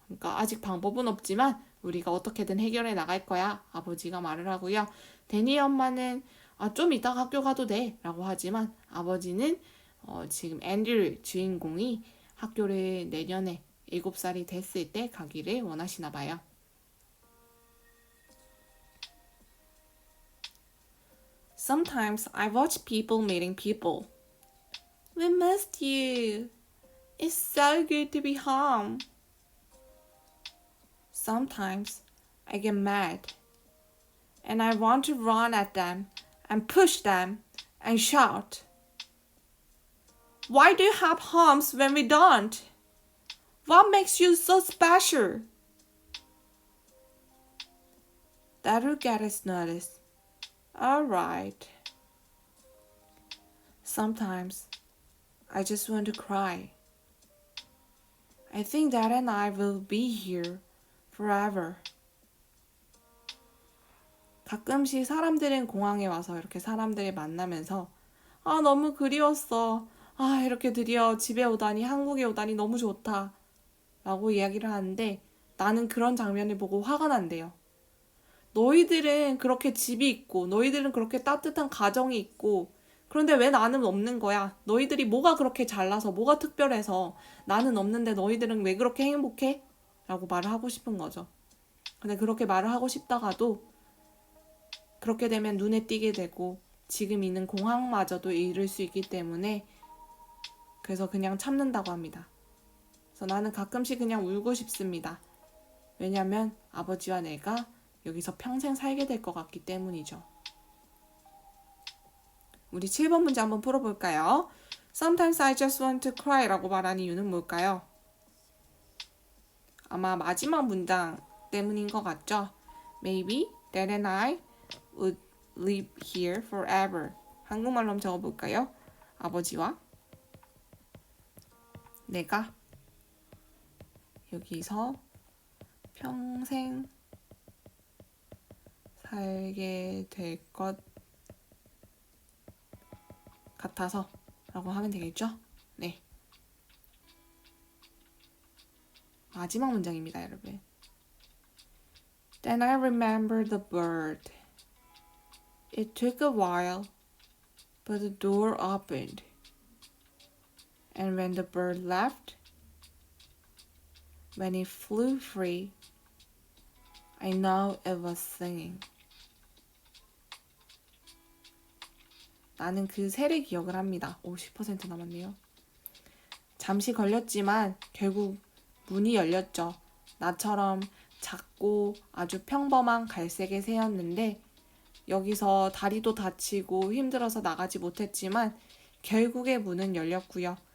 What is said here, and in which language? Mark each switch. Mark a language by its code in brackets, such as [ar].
[ko] 그러니까 아직 방법은 없지만 우리가 어떻게든 해결해 나갈 거야 아버지가 말을 하고요. 데니 엄마는 좀 이따 학교 가도 돼 라고 하지만 아버지는 지금 앤드류 주인공이 학교를 내년에 7살이 됐을 때 가기를 원하시나 봐요. [en] Sometimes I watch people meeting people. We missed you. It's so good to be home. Sometimes I get mad and I want to run at them and push them and shout. Why do you have homes when we don't? What makes you so special? That'll get us noticed. Alright. Sometimes I just want to cry. I think Dad and I will be here forever. [ko] 가끔씩 사람들은 공항에 와서 이렇게 사람들을 만나면서 아, 너무 그리웠어. 아, 이렇게 드디어 집에 오다니, 한국에 오다니 너무 좋다. 라고 이야기를 하는데 나는 그런 장면을 보고 화가 난대요. 너희들은 그렇게 집이 있고, 너희들은 그렇게 따뜻한 가정이 있고, 그런데 왜 나는 없는 거야? 너희들이 뭐가 그렇게 잘나서, 뭐가 특별해서 나는 없는데 너희들은 왜 그렇게 행복해? 라고 말을 하고 싶은 거죠. 근데 그렇게 말을 하고 싶다가도 그렇게 되면 눈에 띄게 되고 지금 있는 공항마저도 잃을 수 있기 때문에 그래서 그냥 참는다고 합니다. 그래서 나는 가끔씩 그냥 울고 싶습니다. 왜냐면 아버지와 내가 여기서 평생 살게 될 것 같기 때문이죠. 우리 7번 문제 한번 풀어볼까요? [en] Sometimes I just want to cry [ko] 라고 말한 이유는 뭘까요? 아마 마지막 문장 때문인 것 같죠? [en] Maybe Dad and I would live here forever. [ko] 한국말로 한번 적어볼까요? 아버지와 내가 여기서 평생 살게 될 것 같아서 라고 하면 되겠죠? 네. 마지막 문장입니다, 여러분. [en] Then I remember the bird. It took a while, but the door opened. And when the bird left, when it flew free, I know it was singing. [ko] 나는 그 새를 기억을 합니다. 50% 남았네요. 잠시 걸렸지만 결국 문이 열렸죠. 나처럼 작고 아주 평범한 갈색의 새였는데 여기서 다리도 다치고 힘들어서 나가지 못했지만 결국에 문은 열렸고요.